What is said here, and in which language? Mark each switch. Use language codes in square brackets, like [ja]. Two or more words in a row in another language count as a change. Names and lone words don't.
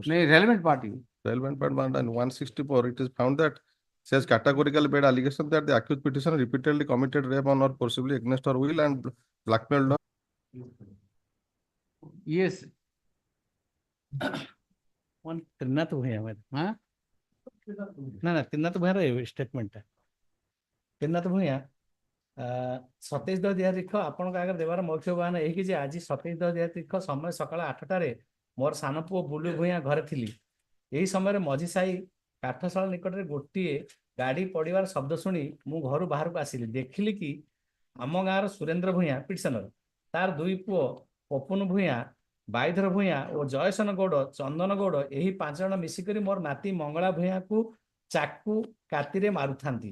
[en] No, relevant party. Relevant part, and 164, it is found that says categorically made allegation that the accused petitioner repeatedly committed rape on or forcibly against her will and blackmailed her. Yes. One Trinath Bhuya. Huh? No, Trinath Bhuya statement. Trinath Bhuya. [or] 27/10 ଆପଣଙ୍କ ଆଗରେ ଦେବାର ମୁଖ୍ୟ ବୟାନ ଏହିକି ଯେ ଆଜି 27/10 ସମୟ ସକାଳ 8ଟାରେ ମୋର ସାନ ପୁଅ ବୁଲୁ ଭୂୟାଁ ଘରେ ଥିଲି। ଏହି ସମୟରେ ମଝି ସାହି କାଠଶାଳ ନିକଟରେ ଗୋଟିଏ ଗାଡ଼ି ପଡ଼ିବାର ଶବ୍ଦ ଶୁଣି ମୁଁ ଘରୁ ବାହାରକୁ ଆସିଲି। ଦେଖିଲି କି ଆମ ଗାଁର ସୁରେନ୍ଦ୍ର ଭୂୟାଁ ପିଟିସନର ତାର ଦୁଇ ପୁଅ ପପୁନ ଭୂୟାଁ, ବାଇଧର ଭୂୟାଁ ଓ ଜୟସନ ଗୌଡ଼, ଚନ୍ଦନ ଗୌଡ଼ ଏହି 5 ଜଣ ମିଶିକରି ମୋର ନାତି ମଙ୍ଗଳା ଭୂୟାଁକୁ ଚାକୁ କାତିରେ ମାରୁଥାନ୍ତି।